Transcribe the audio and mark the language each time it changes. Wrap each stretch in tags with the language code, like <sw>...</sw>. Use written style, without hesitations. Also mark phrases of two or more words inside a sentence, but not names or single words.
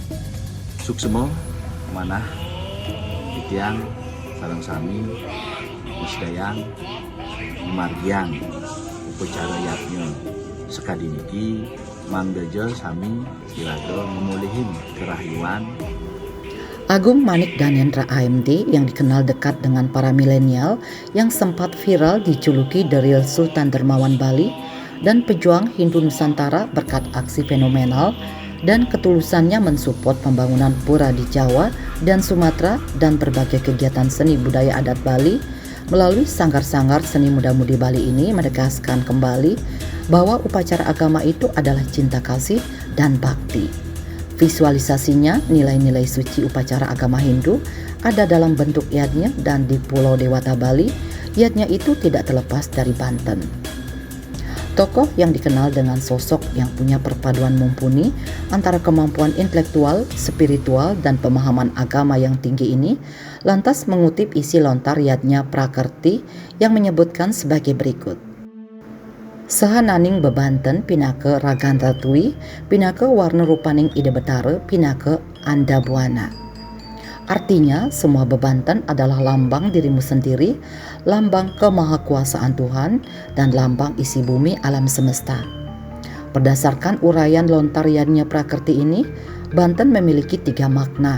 <ban>Suksemo manah titiang sareng sami misdayang margiang upacara yatnya sekadiniki mangdeja sami kiraga memulihin kerahyuan.</ban> <id>Agung Manik Danendra AMD yang dikenal dekat dengan para milenial yang sempat viral dijuluki</id> <en>The Real</en> <id>Sultan Dermawan Bali dan pejuang Hindu Nusantara berkat aksi fenomenal dan ketulusannya mensupport pembangunan pura di Jawa dan Sumatera dan berbagai kegiatan seni budaya adat Bali. Melalui sanggar-sanggar seni muda-mudi Bali ini menegaskan kembali bahwa upacara agama itu adalah cinta kasih dan bakti. Visualisasinya nilai-nilai suci upacara agama Hindu ada dalam bentuk yatnya dan di Pulau Dewata Bali, yatnya itu tidak terlepas dari Banten. Tokoh yang dikenal dengan sosok yang punya perpaduan mumpuni antara kemampuan intelektual, spiritual, dan pemahaman agama yang tinggi ini lantas mengutip isi lontar yatnya Prakerti yang menyebutkan sebagai berikut.</id> <ban>Sahananing bebanten pinake raganta tui, pinake warna rupaning ide betara, pinake anda buana.</ban> <id>Artinya, semua bebanten adalah lambang dirimu sendiri, lambang kemahakuasaan Tuhan, dan lambang isi bumi alam semesta. Berdasarkan uraian lontar yatnya Prakerti ini, Banten memiliki 3 makna.</id>